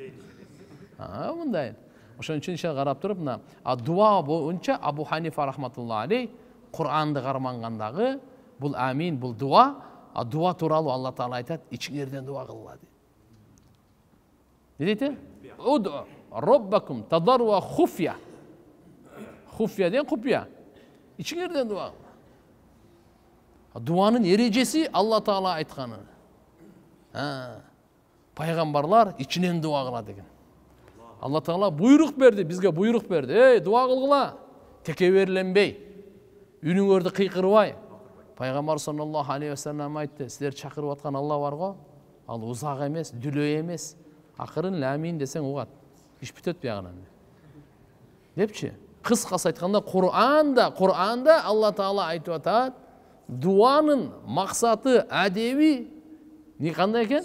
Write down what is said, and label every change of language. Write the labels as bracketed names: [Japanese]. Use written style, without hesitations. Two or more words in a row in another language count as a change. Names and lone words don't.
[Kyrgyz] Кайсын сынайдайсыз? Мындай. Ошон үчүн ишe карап туруп, мына дуа боюнча Абу Ханифа [Arabic] رحمة الله عليه [Kyrgyz] Кур'анды кармангандагы бул амин, бул дуа, дуа тууралуу Алла Таала айтат, ичиңерден дуа кылгыла дейт. Не дейт? [Arabic] ادعوا ربكم تضرعا وخفية. [Kyrgyz] Хуфья деген купья. Ичиңерден дуа кылгыла. Дуанын эрежеси Алла Таала айтканы. Пайгамбарлар ичинен дуа кыла деген. Алла Таала буйрук берди, бизге буйрук берди. Дуа кылгыла. Текеберленбей, үнүңөрдү кыйкырбай. Пайгамбар [Arabic] صلى الله عليه وسلم [Kyrgyz] айтты, силер чакырып аткан Алла бар го, ал узак эмес, дүлөй эмес. Акырын ламин десең угат. Иш бүтөт биягынан. Депчи? Кыскасы айтканда Кур'анда Алла Таала айтып атат, дуанын максаты, адеби не кандай экен?